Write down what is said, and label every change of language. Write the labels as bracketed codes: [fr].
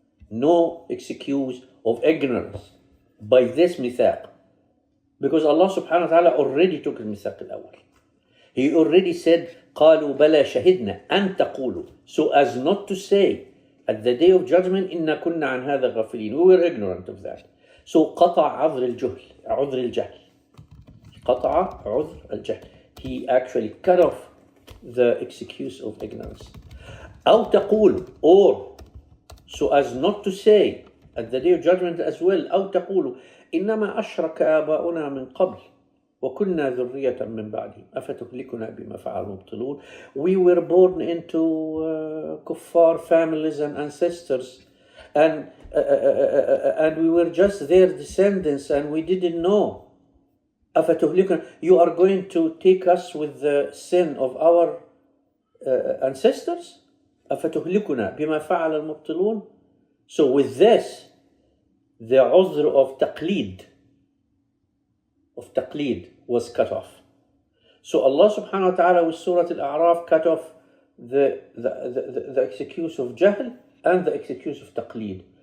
[en] No excuse of ignorance by this mithaq, because Allah subhanahu wa ta'ala already took the mithaq al-awwal. He already said [ar] قالوا بلى شهدنا أن تقولوا, [en] so as not to say at the day of judgment [ar] إنا كنا عن هذا غافلين, [en] we were ignorant of that. [ar] So قطع عذر الجهل. قطع عذر الجهل. [en] He actually cut off the excuse of ignorance. [ar] أو تقول, [en] or so as not to say at the day of judgment as well, [ar] أو تقول إنما أشرك آباؤنا من قبل وكنا ذرية من بعدهم أفتهلكنا بما فعل المبطلون. [en] We were born into kuffar families and ancestors, and we were just their descendants, and we didn't know. [ar] أفتهلكنا, [en] you are going to take us with the sin of our ancestors. [ar] أفتهلكنا بما فعل المبطلون. [en] So with this, the عذر of taqleed was cut off. So Allah subhanahu wa ta'ala with Surah Al-A'raf cut off the excuse of jahl and the excuse of taqleed.